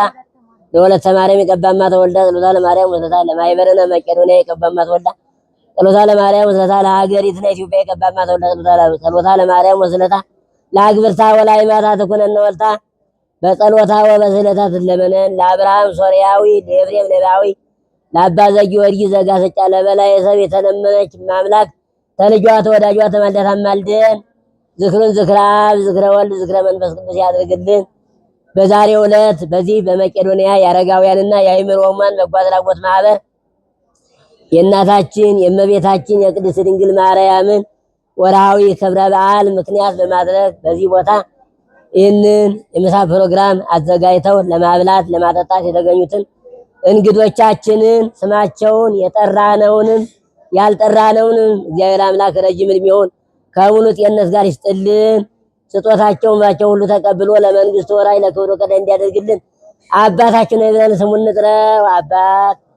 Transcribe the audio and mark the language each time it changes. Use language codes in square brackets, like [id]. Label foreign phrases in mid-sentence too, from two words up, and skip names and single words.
[gez] ለወለተ ማርያም ይቀባማ ተወልዳ ጸሎታ ለማርያም ወስለታ ለማኅበረነ መቄዶንያ ይቀባማ ተወልዳ ጸሎታ ለማርያም ወስለታ ለሀገሪትነ ኢትዮጵያ የቀባማ ጸሎታ ለማርያም ወስለታ ለአግብርታ ወላይማታ ትኩነነ ወልታ በጸሎታ ወበስለታ [am] ትለመነን ለአብርሃም ሶርያዊ ለኤፍሬም ሌባዊ ለአባ ዘጊዮርጊስ ዘጋስጫ ለበላይ ሰብ የተለመነች ማምላክ ተልጇ ተወዳጇ ተማልዳ ታማልደን። ዝክሩን ዝክረ አብ ዝክረ ወልድ ዝክረ መንፈስ ቅዱስ ያድርግልን። በዛሬው ዕለት በዚህ በመቄዶንያ የአረጋውያንና የአእምሮ ሕሙማን በጎ አድራጎት ማህበር የእናታችን የእመቤታችን የቅድስት ድንግል ማርያምን ወርሃዊ ክብረ በዓል ምክንያት በማድረግ በዚህ ቦታ ይህንን የምሳ ፕሮግራም አዘጋጅተው ለማብላት ለማጠጣት የተገኙትን እንግዶቻችንን ስማቸውን የጠራነውንም ያልጠራነውንም እግዚአብሔር አምላክ ረጅም ዕድሜውን ከሙሉ ጤንነት ጋር ይስጥልን። ስጦታቸውን ባቸው ሁሉ ተቀብሎ ለመንግስቱ ወራይ ለክብሩ ቀዳይ እንዲያደርግልን አባታችን ሆይ ብለን ስሙን እንጥራው። አባት